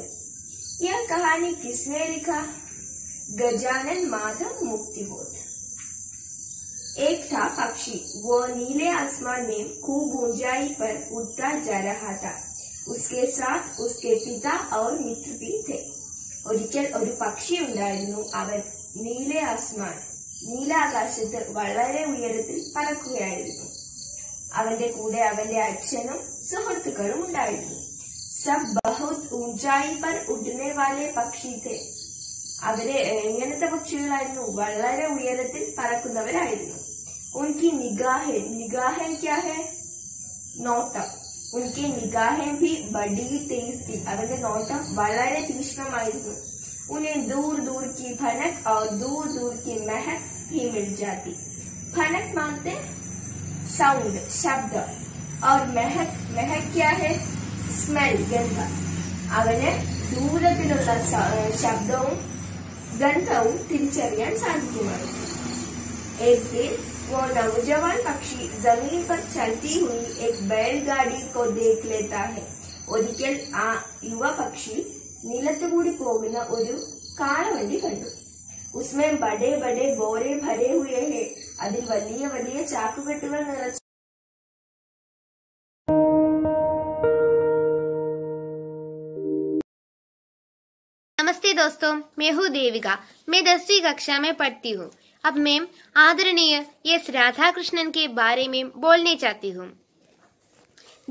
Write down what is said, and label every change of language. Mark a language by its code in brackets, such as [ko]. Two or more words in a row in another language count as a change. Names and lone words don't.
[hi] यह कहानी किसने लिखा? गजानन माधव मुक्तिबोध. एक था पक्षी, वो नीले आसमान में खूब ऊंचाई पर उड़ता जा रहा था. उसके साथ उसके पिता और मित्र भी थे. [ml] ഒരിക്കൽ ഒരു പക്ഷി ഉണ്ടായിരുന്നു. അവൻ നീലാകാശത്ത് വളരെ ഉയരത്തിൽ പറക്കുകയായിരുന്നു. അവന്റെ കൂടെ അവന്റെ അച്ഛനും സുഹൃത്തുക്കളും ഉണ്ടായിരുന്നു. [hi] सब बहुत ऊंचाई पर उड़ने वाले पक्षी थे. [ml] അവര് എങ്ങനത്തെ പക്ഷികളായിരുന്നു? വളരെ ഉയരത്തിൽ പറക്കുന്നവരായിരുന്നു. [hi] उनकी निगाहें क्या है? നോട്ടം. उनकी निगाहें भी बड़ी तेज थी. [ml] അവന്റെ നോട്ടം വളരെ തീക്ഷ്ണമായിരുന്നു. [hi] उन्हें दूर दूर की भनक और दूर दूर की महक भी मिल जाती. भनक मानते साउंड, शब्द, और महक क्या है? स्मेल, गंध. [ml] അവന് ദൂരത്തിലുള്ള ശബ്ദവും ഗന്ധവും തിരിച്ചറിയാൻ സാധിക്കുമായിരുന്നു. [hi] एक दिन वो नौजवान पक्षी जमीन पर चलती हुई एक बैलगाड़ी को देख लेता है. [ml] ഒരിക്കൽ ആ യുവ പക്ഷി നിലത്തുകൂടി പോകുന്ന ഒരു കാളവണ്ടി കണ്ടു. [hi] उसमें बड़े बड़े बोरे भरे हुए हैं. [ml] അതിൽ വലിയ വലിയ ചാക്കുകെട്ടുകൾ നിറച്ചു. [hi] नमस्ते दोस्तों, मैं हूँ देविका. मैं 10वीं कक्षा में पढ़ती हूँ. अब मैं आदरणीय एस राधा कृष्णन के बारे में बोलने चाहती हूँ.